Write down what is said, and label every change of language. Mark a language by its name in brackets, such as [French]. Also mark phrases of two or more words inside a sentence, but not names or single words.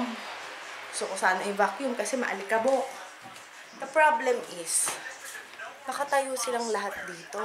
[Filipino] So, kung sana i-vacuum kasi maalikabok. [English] The problem is, [Filipino] nakatayo silang lahat dito.